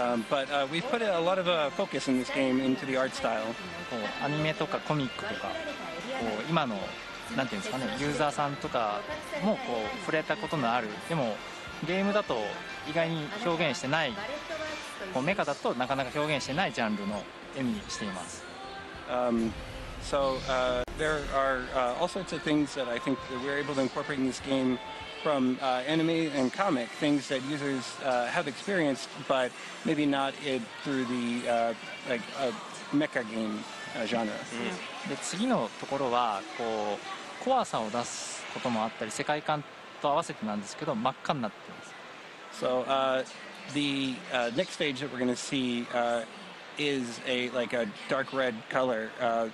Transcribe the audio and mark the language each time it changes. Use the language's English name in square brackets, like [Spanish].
[English] But we've put a lot of focus in this game into the art style. [Japanese] こうアニメとかコミックとかこう今のなんていうんですかね、ユーザーさんとかもこう触れたことのある、でもゲームだと意外に表現してない、こうメカだとなかなか表現してないジャンルの絵にしています。 [English] So there are all sorts of things that I think that we're able to incorporate in this game from anime and comic, things that users have experienced, but maybe not through the like mecha game genre. [Japanese] で次のところはこう怖さを出すこともあったり、世界観と合わせてなんですけど真っ赤になっています。 [English] So the next stage that we're going to see is like a dark red color